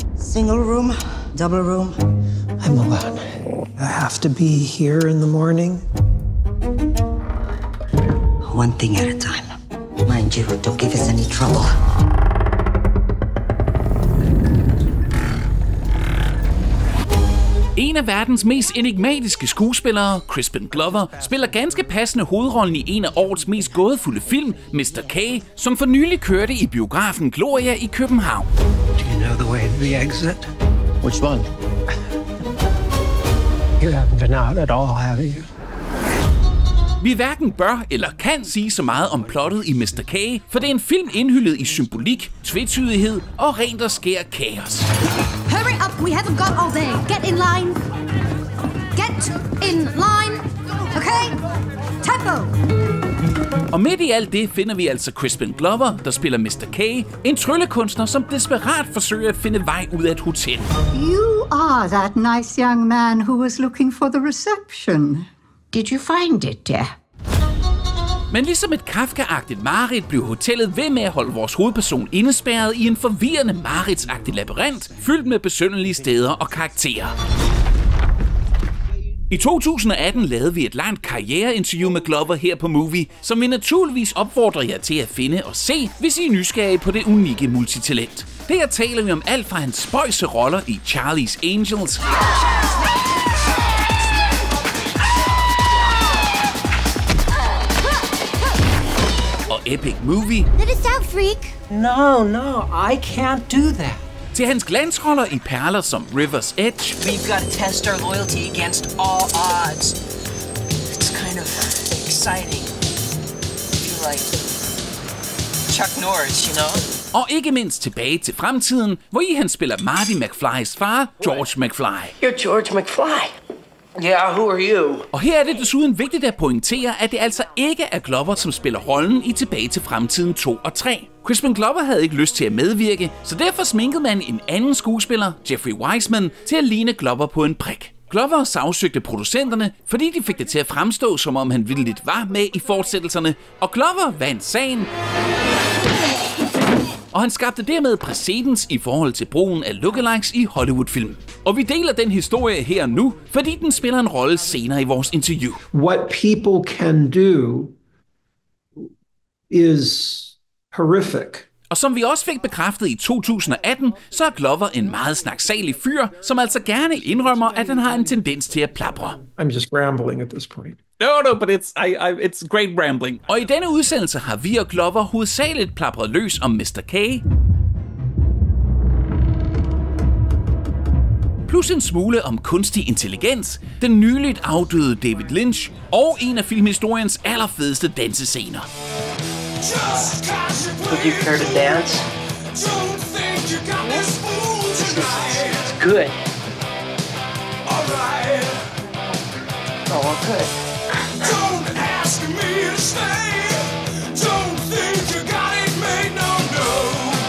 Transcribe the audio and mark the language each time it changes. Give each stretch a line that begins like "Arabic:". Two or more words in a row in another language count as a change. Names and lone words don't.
English: Single room, double room. I'm alone. I have to be here in the morning. One thing at a time. Mind you, don't give us any trouble.
Danish: En af verdens mest enigmatiske skuespillere, Crispin Glover, spiller ganske passende hovedrollen i en af årets mest gådefulde film, Mr. K, som for nylig kørte i biografen Gloria i København.
English: Do you know the way to the exit? Which one? You haven't been out at all, have you?
Danish: Vi hverken bør eller kan sige så meget om plottet i Mr. K, for det er en film indhyllet i symbolik, tvetydighed og rent og skær kaos.
English: Hurry up, we haven't got all day. Get in line. Get in line. Okay? Tempo.
Danish: Og midt i alt det finder vi altså Crispin Glover, der spiller Mr. K, en tryllekunstner, som desperat forsøger at finde vej ud af et hotel.
English: You are that nice young man who was looking for the reception. Did you find it, dear?
Danish: Men ligesom et Kafka-agtigt mareridt blev hotellet ved med at holde vores hovedperson indespærret i en forvirrende mareridtsagtig labyrint, fyldt med besynderlige steder og karakterer. I 2018 lavede vi et langt karriereinterview med Glover her på Moovy, som vi naturligvis opfordrer jer til at finde og se, hvis I er nysgerrige på det unikke multitalent. Der taler vi om alt fra hans spøjse roller i Charlie's Angels, Epic Moovy.
English: Let us out, freak. No, I can't do that.
Danish: Til hans glansroller i perler som River's Edge.
English: We've got to test our loyalty against all odds. It's kind of exciting. I feel like Chuck Norris, you know?
Danish: Og ikke mindst Tilbage til fremtiden, hvor han spiller Marty McFlys far, George McFly.
English: You're George McFly. Yeah, who are you?
Danish: Og her er det desuden vigtigt at pointere, at det altså ikke er Glover, som spiller rollen i Tilbage til fremtiden 2 og 3. Crispin Glover havde ikke lyst til at medvirke, så derfor sminkede man en anden skuespiller, Jeffrey Wiseman, til at ligne Glover på en prik. Glover sagsøgte producenterne, fordi de fik det til at fremstå, som om han vildt var med i fortsættelserne, og Glover vandt sagen. Og han skabte dermed præcedens i forhold til brugen af lookalikes i Hollywood-film. Og vi deler den historie her nu, fordi den spiller en rolle senere i vores interview.
English: What people can do is horrific.
Danish: Og som vi også fik bekræftet i 2018, så er Glover en meget snaksalig fyr, som altså gerne indrømmer, at han har en tendens til at plapre.
English: I'm just rambling at this point. No, but it's great rambling.
Danish: Og i denne udsendelse har vi og Glover hovedsageligt plapret løs om Mr. K, plus en smule om kunstig intelligens, den nyligt afdøde David Lynch og en af filmhistoriens allerfedeste dansescener.
English: Would you care to dance? It's good. Oh, good. Don't ask me to stay. Don't think you got it made, no.